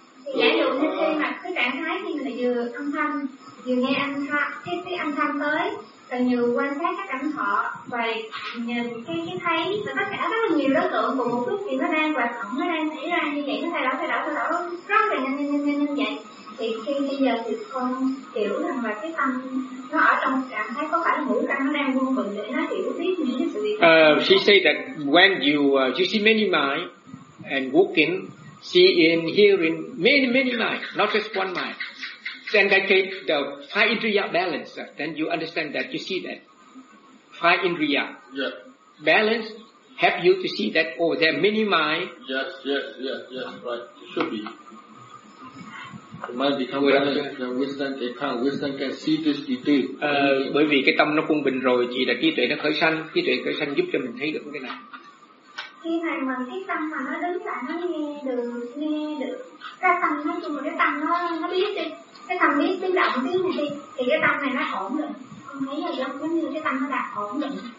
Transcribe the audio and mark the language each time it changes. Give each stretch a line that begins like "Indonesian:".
Vietnamese: Thì giả dụ như khi mà cái trạng thái khi mà vừa âm thanh, vừa nghe âm thanh, cái âm thanh tới, cần nhiều quan sát các cảnh thọ và nhìn cái thấy là tất cả rất là nhiều đối tượng cùng một lúc thì nó đang hoạt động, nó đang xảy ra như vậy, nó thay đổi rất là nhanh vậy. Thì khi bây giờ thì con hiểu rằng là cái tâm nó ở trong cảm thấy có phải ngũ căn nó đang vun vùn để nó hiểu biết những cái sự việc.
English: She say that when you see many mind and walking, see and hearing many mind, not just one mind. Then that gave the five indriya balance. Then you understand that, you see that. Five indriya. Yes. Balance help you to see that, oh, there are many mind. Yes, right. It should be. The mind become balanced, the wisdom, it can, wisdom can see this detail.
Vietnamese: Bởi vì cái tâm nó quân bình rồi, thì là trí tuệ nó khởi sanh, trí tuệ khởi sanh giúp cho mình thấy được cái này. Khi mà mình cái tâm mà nó đứng lại, nó nghe được ra tâm, nói chung là cái tâm nó biết đi, cái tâm biết tiếng động tiếng gì đi, thì cái tâm này nó ổn định, con thấy là giống như cái tâm nó đạt ổn định.